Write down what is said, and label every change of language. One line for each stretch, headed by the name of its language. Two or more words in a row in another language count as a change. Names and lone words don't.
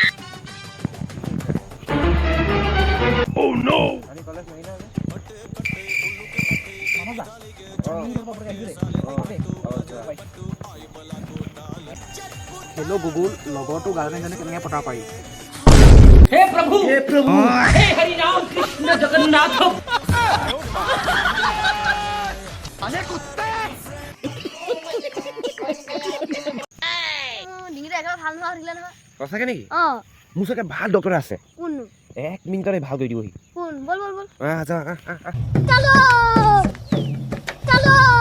English: Oh no
Bangla: আমি কলেজ নাই না
Assamese: হেল্ল' গুগল লগৰটো গাৰ্লফ্ৰেণ্ডজনী কেনেকৈ পঠাব পাৰি
Hindi: हे प्रभु हे हरि राम कृष्ण जगन्नाथ
Assamese: ডিঙিটা একেবাৰে ভাল নোহোৱা উঠিলে নহয় সঁচাকে নেকি অ মোৰ চাগে ভাল ডক্টৰ আছে কোন 1 মিনিটতে ভাল কৰি দিবহি কোন বল যা
Hindi: चलो चलो